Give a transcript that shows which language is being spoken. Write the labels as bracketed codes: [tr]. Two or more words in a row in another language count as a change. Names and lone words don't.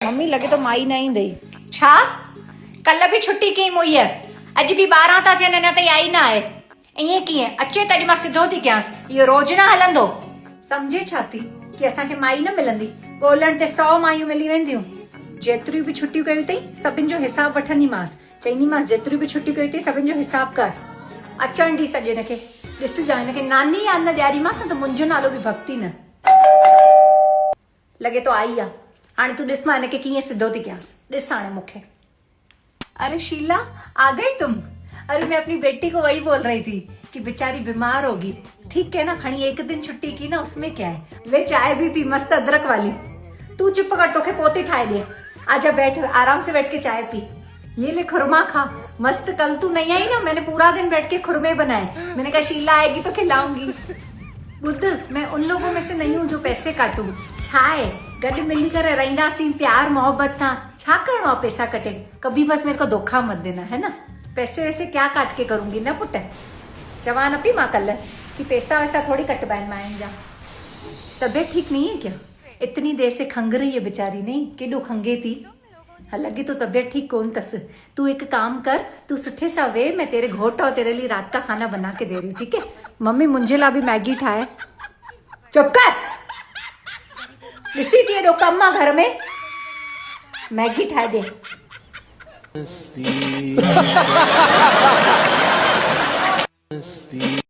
[sd] मम्मी लगे तो माई न ईंदई। छा कल भी छुट्टी कई मुई है, अज भी 12 था थियन अञा ताईं आई ना आहे। ईअं कीअं अचे तॾहिं मां सिधो थी कयांसि, इहो रोज़ न हलंदो। समझे छा थी कि असांखे माई न मिलंदी, ॻोल्हण ते 100 मायूं मिली वेंदियूं। जेतिरियूं बि छुट्टियूं कयूं अथई सभिनि जो हिसाब वठंदीमांसि, चईंदीमांसि जेतिरियूं बि छुट्टियूं कयूं अथई सभिनि जो हिसाब कर। अचण ॾी सॼे हिनखे, ॾिसजां हिनखे नानी यादि न ॾियारीमांसि न त मुंहिंजो नालो बि भक्ति न लॻे तो आई आहे। हाणे तूं ॾिस मां हिनखे कीअं सिधो थी कयांसि, ॾिस हाणे मूंखे। [hi] अरे शीला आ गई तुम? अरे मैं अपनी बेटी को वही बोल रही थी कि बेचारी बीमार होगी। ठीक है ना, खड़ी एक दिन छुट्टी की ना, उसमें क्या है। ले चाय भी पी, मस्त अदरक वाली। तू चुप कर, [sd] तोखे पोती ठाए ले। [hi] आजा बैठ, आराम से बैठ के चाय पी। ये ले खुरमा खा मस्त। कल तू नहीं आई ना, मैंने पूरा दिन बैठ के खुरमे बनाए। मैंने कहा शीला आएगी तो खिलाऊंगी। बुद्ध, मैं उन लोगों में से नहीं हूँ जो पैसे काटू। [sd] छाए गॾु मिली करे रहींदासीं प्यार मोहब्बत सां, छा करणो आहे पैसा कटे। [hi] कभी बस मेरे को धोखा मत देना, है ना। पैसे वैसे क्या काट के करूंगी न पुट। [sd] चवा न पी मां कल कि पैसा वैसा थोड़ी कटवाइन माइन जा। [hi] तबियत ठीक नहीं है क्या? इतनी देर से खंग रही है बेचारी, नहीं [sd] केॾो खंगे थी। हाँ लगे तो तबियत ठीक कोन तस। [hi] तू एक काम कर, तू [sd] सुठे सा वे, [hi] मैं तेरे घोट और तेरे लिए रात का खाना बना के दे रही हूँ, ठीक है। [sd] मम्मी मुंहिंजे लाइ बि मैगी ठाहे। चुप कर, ॾिसी थी एॾो कमु आहे घर में, मैगी ठाहे दे।